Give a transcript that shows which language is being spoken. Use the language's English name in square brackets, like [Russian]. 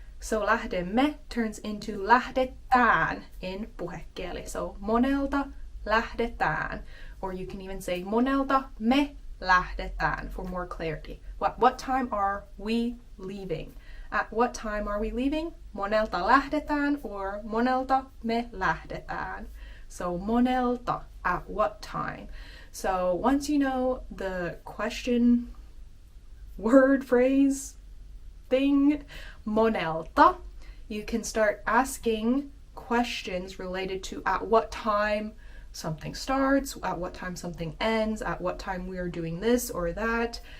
[English] So lähdemme turns into lähdetään in puhekieli. So [Finnish] monelta lähdetään. [English] Or you can even say [Finnish] monelta me lähdetään [English] for more clarity. What time are we leaving? At what time are we leaving? [Finnish] Monelta lähdetään or monelta me lähdetään. [English] So monelta, at what time? So once you know the question, word, phrase, thing, monelta, you can start asking questions related to at what time something starts, at what time something ends, at what time we are doing this or that.